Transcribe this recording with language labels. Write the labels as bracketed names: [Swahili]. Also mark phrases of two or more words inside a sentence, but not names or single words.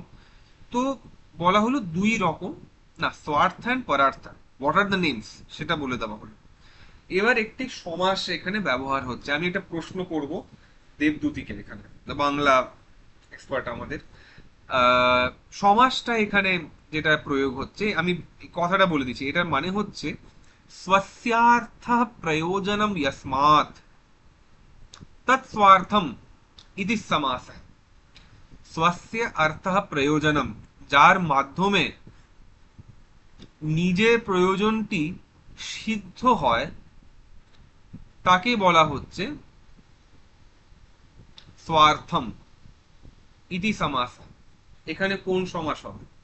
[Bangla] তো বলা হলো দুই রকম না, স্বার্থ অ্যান্ড পরার্থ, [English] what are the names [Bangla] সেটা বলে দেওয়া হলো। এবার একটি সমাস এখানে ব্যবহার হচ্ছে, আমি একটা প্রশ্ন করব দেবদূতিকে, এখানে বাংলা এক্সপার্ট আমাদের। আহ, সমাসটা এখানে যেটা প্রয়োগ হচ্ছে, আমি এই কথাটা বলে দিচ্ছি, এটার মানে হচ্ছে [Sanskrit] स्वस्यार्थ प्रयोजनम यस्मात् तत्स्वार्थम इति समासः। स्वस्य अर्थः प्रयोजनम, [Bangla] যার মাধ্যমে নিজের প্রয়োজনটি সিদ্ধ হয়, তাকে বলা হচ্ছে [Sanskrit] স্বার্থম ইতি সমাসঃ। [Bangla] এখানে কোন সমাস হবে?